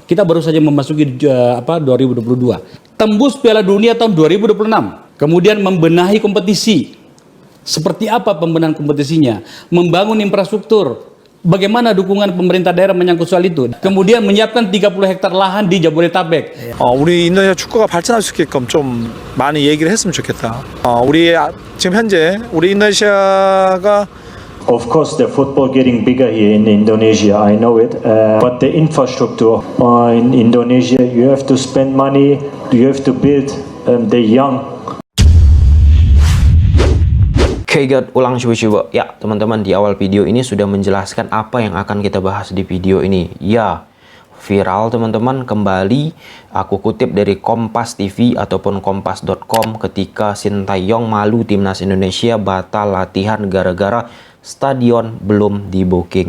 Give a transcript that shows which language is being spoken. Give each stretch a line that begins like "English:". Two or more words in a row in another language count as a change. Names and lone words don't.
Indonesian: Kita baru saja memasuki 2022. Tembus Piala Dunia tahun 2026. Kemudian membenahi kompetisi. Seperti apa pembenahan kompetisinya? Membangun infrastruktur. Bagaimana dukungan pemerintah daerah menyangkut soal itu? Kemudian menyiapkan 30 hektar lahan di Jabodetabek.
Korean: 우리 인도네시아 축구가 발전할 수 있게끔 좀 많이 얘기를 했으면 좋겠다. 지금 현재 우리 인도네시아가
English: Of course, the football getting bigger here in Indonesia. I know it, but the infrastructure in Indonesia, you have to spend money. You have to build the young.
Indonesian: Kegat ulang coba-coba. Ya, teman-teman, di awal video ini sudah menjelaskan apa yang akan kita bahas di video ini. Ya, viral teman-teman, kembali aku kutip dari Kompas TV ataupun kompas.com ketika Sintayong malu timnas Indonesia batal latihan gara-gara stadion belum di booking.